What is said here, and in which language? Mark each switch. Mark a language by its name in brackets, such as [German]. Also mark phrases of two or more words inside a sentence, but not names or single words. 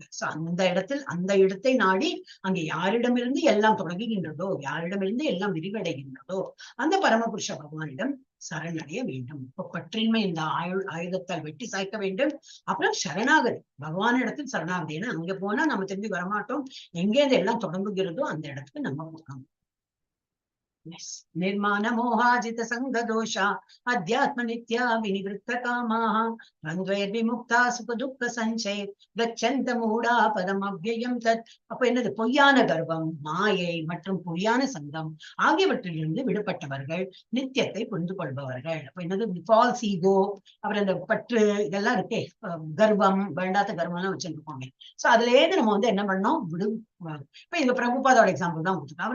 [Tamil] அந்த அந்த இடத்தை நாடி அங்கே யாரிடமிருந்து எல்லாம் தொடங்குகின்றதோ, யாரிடமிருந்து எல்லாம் விரிவடைகின்றதோ அந்த பரமபுருஷ பகவானிடம் சரணடைய வேண்டும். இப்ப பற்றின்மை இந்த ஆயுதத்தால் வெட்டி சாய்க்க வேண்டும். அப்புறம் சரணாகதி, பகவானிடத்தில் சரணாகதி. ஏன்னா அங்க போனா நம்ம திரும்பி வரமாட்டோம், எங்கே எல்லாம் தொடங்குகிறதோ அந்த இடத்துக்கு நம்ம போகணும். [Sanskrit] निर्माण मोहाजित संग दोषा अध्यात्म नित्या विनिवृत्त कामाः द्वन्द्वैर्विमुक्ता सुख दुःख संचय गच्छन्त मूढा पदम अव्ययम् तत्. [Tamil] அப்ப என்னது, பொய்யான கர்வம், மாயை மற்றும் பொய்யான சங்கம் ஆகியவற்றிலிருந்து விடுபட்டவர்கள் நித்தியத்தை புரிந்து கொள்பவர்கள். அப்ப என்னது, [English] false ego, [Tamil] அப்புறம் இந்த பற்று இதெல்லாம் இருக்கே, கர்வம், வேண்டாத கர்வம் எல்லாம் வச்சுருக்கோங்க. சோ அதுல ஏது நம்ம வந்து என்ன பண்ணோம், இப்ப இந்த பிரபுபாதோட எக்ஸாம்பிள் தான் கொடுத்துருக்கோம்.